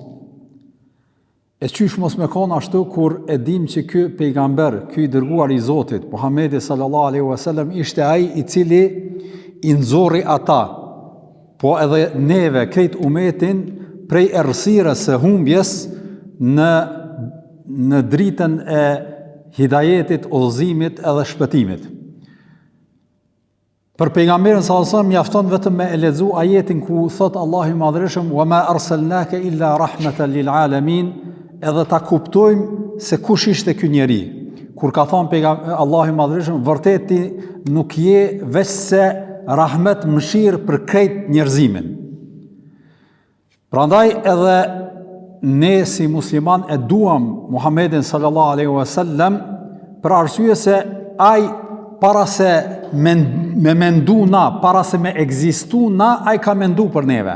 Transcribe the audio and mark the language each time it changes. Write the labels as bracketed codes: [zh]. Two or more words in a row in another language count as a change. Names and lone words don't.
[sq] E qysh mos me kon ashtu kur e dim që ky pejgamber, ky i dërguar i Zotit, Muhamedi [ar] صلى الله عليه وسلم, [sq] ishte ai i cili i nxorri ata, po edhe neve, krejt umetin, prej errësirës së humbjes në dritën e hidajetit, udhëzimit edhe shpëtimit. Për pejgamberin [ar] صلى الله عليه وسلم [sq] mjafton vetëm me e lexu ajetin ku thot Allahu i Madhërisht: [ar] "وما أرسلناك إلا رحمة للعالمين", [sq] edhe ta kuptojmë se kush ishte ky njeri. Kur ka thënë Allahu i Madhërisht, vërteti nuk je veç se rahmet, mëshirë për krejt njerëzimin. Prandaj edhe ne si musliman e duam Muhammedin [ar] صلى الله عليه وسلم [sq] për arsye se ai para se me mendu na, para se me ekzistu na, ai ka mendu për neve.